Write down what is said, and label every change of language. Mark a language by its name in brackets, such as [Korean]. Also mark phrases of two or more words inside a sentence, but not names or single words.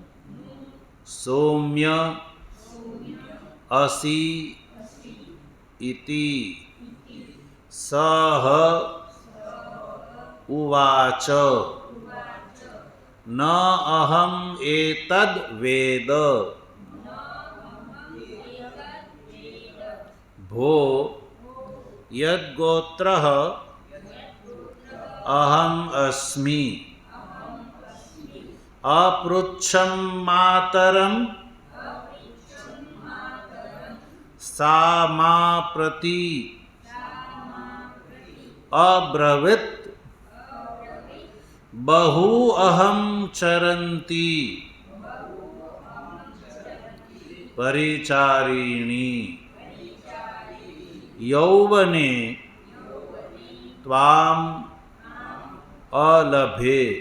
[Sanskrit] सौम्य असी इति सह उवाच न अहम एतद वेद भो यद्गोत्रः अहम अस्मि अपृच्छं मातरं सा मा प्रति अब्रवीत् बहु अहं चरन्ति परिचारिणी यौवने त्वाम अलभे